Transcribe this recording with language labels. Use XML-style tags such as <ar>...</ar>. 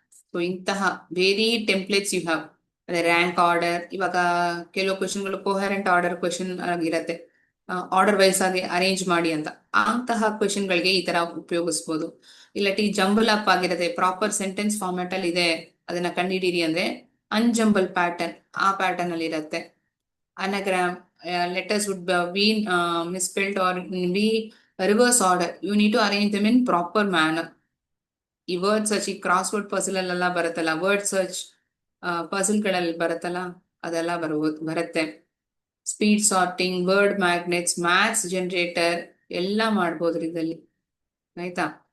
<kn>So ಇಂತಹ</kn> <en>Very templates you have.</en> <kn>ಅದೇ rank order, ಇವಾಗ ಕೆಲವು ಕ್ವಶನ್ಗಳು ಕೋಹರೆಂಟ್ ಆರ್ಡರ್ ಕ್ವಶನ್ ಆಗಿರತ್ತೆ, ಆರ್ಡರ್ ವೈಸ್ ಆಗಿ ಅರೇಂಜ್ ಮಾಡಿ ಅಂತ, ಅಂತಹ ಕ್ವಶನ್ಗಳಿಗೆ ಈ ತರ ಉಪಯೋಗಿಸ್ಬೋದು. ಇಲ್ಲಟಿ ಜಂಬಲ್ ಅಪ್ ಆಗಿರತ್ತೆ, ಪ್ರಾಪರ್ ಸೆಂಟೆನ್ಸ್ ಫಾರ್ಮ್ಯಾಟ್ ಅಲ್ಲಿ ಇದೆ, ಅದನ್ನ ಕಂಡುಹಿಡೀರಿ ಅಂದ್ರೆ ಅನ್ಜಂಬಲ್ ಪ್ಯಾಟರ್ನ್, ಆ ಪ್ಯಾಟರ್ನ್ ಅಲ್ಲಿ ಇರತ್ತೆ.</kn> <en>Anagram, letters would be misspelled or be reverse order. You need to arrange them in proper manner.</en> <kn>ಈ ವರ್ಡ್ ಸರ್ಚ್, ಈ ಕ್ರಾಸ್ ವರ್ಡ್ ಪಸಲ್ ಅಲ್ಲೆಲ್ಲ ಬರುತ್ತಲ್ಲ, ವರ್ಡ್ ಸರ್ಚ್ ಪಸಲ್ ಗಳಲ್ಲಿ ಬರುತ್ತಲ್ಲ, ಅದೆಲ್ಲ ಬರುತ್ತೆ. Speed sorting, word magnets, maths generator ಎಲ್ಲ ಮಾಡ್ಬೋದ್ರಿ ಇದಲ್ಲಿ ಆಯ್ತಾ.</kn>